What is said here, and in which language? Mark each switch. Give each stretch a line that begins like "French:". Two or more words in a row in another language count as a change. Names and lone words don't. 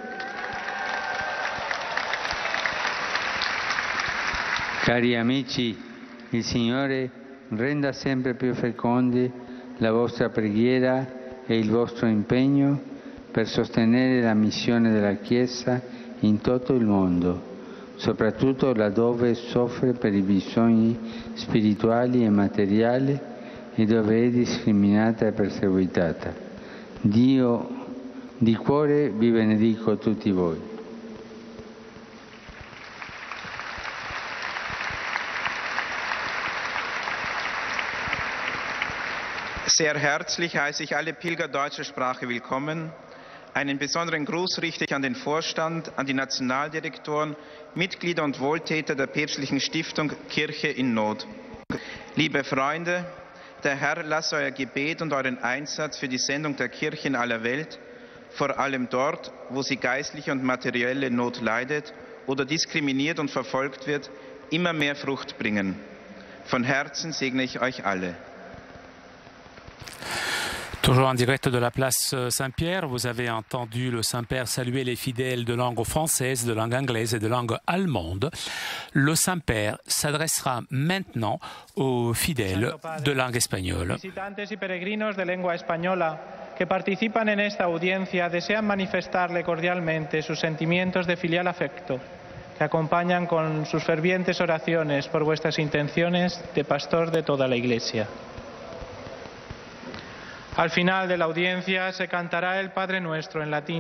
Italian: Cari amici, il Signore renda sempre più fecondi la vostra preghiera e il vostro impegno per sostenere la missione della Chiesa in tutto il mondo, soprattutto laddove soffre per i bisogni spirituali e materiali e dove è discriminata e perseguitata. Dio di cuore vi benedico tutti voi.
German: Sehr herzlich heiße ich alle Pilger deutscher Sprache willkommen. Einen besonderen Gruß richte ich an den Vorstand, an die Nationaldirektoren, Mitglieder und Wohltäter der päpstlichen Stiftung Kirche in Not. Liebe Freunde, der Herr lasse euer Gebet und euren Einsatz für die Sendung der Kirche in aller Welt, vor allem dort, wo sie geistliche und materielle Not leidet oder diskriminiert und verfolgt wird, immer mehr Frucht bringen. Von Herzen segne ich euch alle.
French: Toujours en direct de la place Saint-Pierre, vous avez entendu le Saint-Père saluer les fidèles de langue française, de langue anglaise et de langue allemande. Le Saint-Père s'adressera maintenant aux fidèles de langue espagnole.
Spanish: Visitantes y peregrinos de lengua española que participan en esta audiencia desean manifestarle cordialmente sus sentimientos de filial afecto, que acompañan con sus fervientes oraciones por vuestras intenciones de pastor de toda la Iglesia. Al final de la audiencia se cantará el Padre Nuestro en latín.